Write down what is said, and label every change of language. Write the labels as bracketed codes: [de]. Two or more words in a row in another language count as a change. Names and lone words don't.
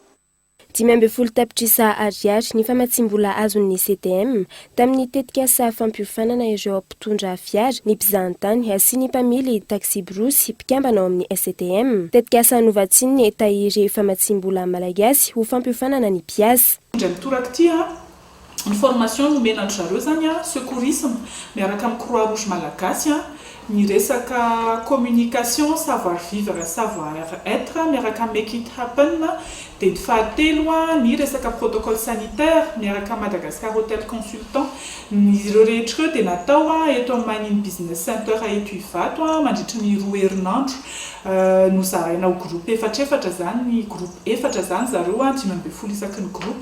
[mg] 10 tapitrisa ariary ny famatsimbola azon'ny CTM tamin'ny tetikasa fampiofanana ireo mpitondra fiara ny mpizahantany sy ny mpamily [fr] taxi brousse [mg] mpikambana ao amin'ny STM. Tetikasa novatsiny tahiry famatsimbola malagasy ho fampiofanana ny mpiasa. Ny formation nomenandry zareo zany secourisme miaraka amin'ny Croix Rouge malagasy ny resaka [fr] communication, savoir vivre, savoir être [mg] miaraka amin'ny Make It Happen dia ny fahatelo ny resaka [fr] protocole sanitaire [mg] miaraka Madagascar Hotel Consultant. Ireo rehetra dia natao eto amin'ny Menino Business Center eto Ivato mandritra ny 2 herinandro. Nozaraina ho groupe efatra zany ny groupe efatra zany zareo 12 isaky ny groupe.